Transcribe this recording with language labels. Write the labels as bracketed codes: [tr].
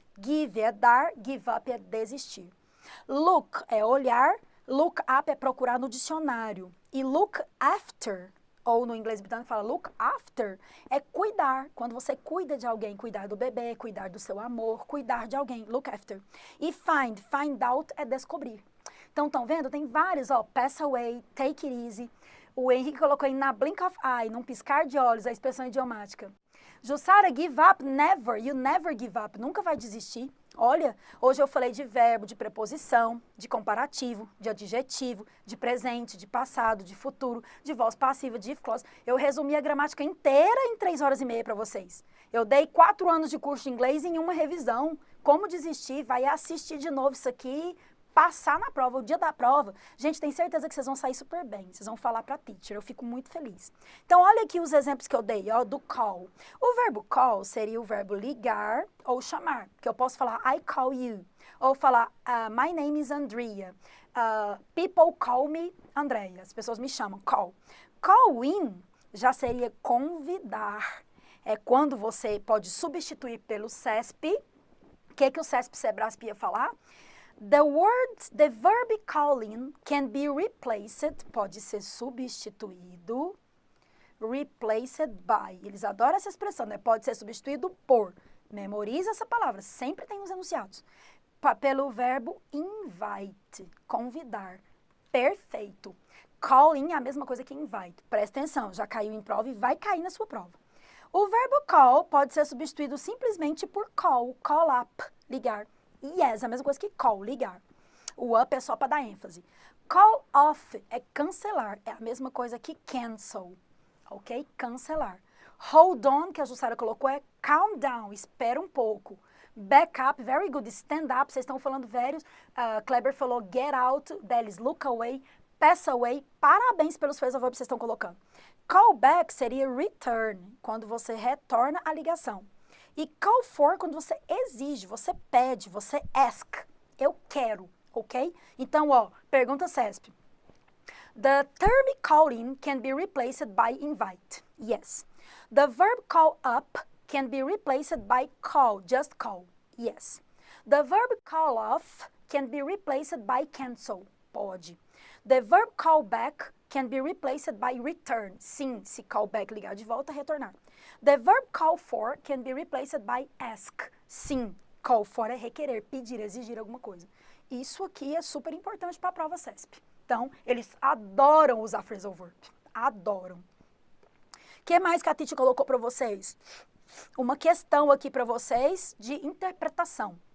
[pt] Give é dar, give up é desistir. Look é olhar, look up é procurar no dicionário. E look after, ou no inglês britânico fala look after, é cuidar. Quando você cuida de alguém, cuidar do bebê, cuidar do seu amor, cuidar de alguém, look after. E find out é descobrir. Então, estão vendo? Tem vários, ó, [en] pass away, take it easy. [pt] O Henrique colocou aí na blink of eye, num piscar de olhos, a expressão idiomática. [en] Jussara, give up, never, you never give up, [pt] nunca vai desistir. Olha, hoje eu falei de verbo, de preposição, de comparativo, de adjetivo, de presente, de passado, de futuro, de voz passiva, de if clause. Eu resumi a gramática inteira em 3 horas e meia para vocês. Eu dei 4 anos de curso de inglês em uma revisão. Como desistir? Vai assistir de novo isso aqui, passar na prova, o dia da prova. Gente, tenho certeza que vocês vão sair super bem. Vocês vão falar para a Teacher. Eu fico muito feliz. Então, olha aqui os exemplos que eu dei, ó, do call. O verbo call seria o verbo ligar ou chamar. Que eu posso falar, [en] I call you. [pt] Ou falar, [en] my name is Andrea. People call me Andrea. [pt] As pessoas me chamam, call. Call in já seria convidar. É quando você pode substituir pelo CESP. O que o CESP-SEBRASP ia falar? [en] The verb calling can be replaced, [pt] pode ser substituído, [en] replaced by. [pt] Eles adoram essa expressão, né? Pode ser substituído por. Memoriza essa palavra, sempre tem os enunciados. Pelo verbo invite, convidar. Perfeito. Calling é a mesma coisa que invite. Presta atenção, já caiu em prova e vai cair na sua prova. O verbo call pode ser substituído simplesmente por call up, ligar. Yes, a mesma coisa que call, ligar. O up é só para dar ênfase. Call off é cancelar, é a mesma coisa que cancel, ok? Cancelar. Hold on, que a Jussara colocou, é calm down, espera um pouco. [en] Back up, very good. Stand up, [pt] vocês estão falando vários. [en] Kleber falou get out, Delis look away, pass away. [pt] Parabéns pelos phrasal verbs que vocês estão colocando. Call back seria return, quando você retorna a ligação. E call for, quando você exige, você pede, você ask. Eu quero, ok? Então, ó, pergunta CESP. [en] The term calling can be replaced by invite. Yes. The verb call up can be replaced by call, just call. Yes. The verb call off can be replaced by cancel. Pode. The verb call back can be replaced by return. [pt] Sim, se [en] call back [pt] ligar de volta, retornar. [en] The verb call for can be replaced by ask. [pt] Sim, call for é requerer, pedir, exigir alguma coisa. Isso aqui é super importante para a prova CESP. Então, eles adoram usar phrasal verb. Adoram. O que mais que a Titi colocou para vocês? Uma questão aqui para vocês de interpretação.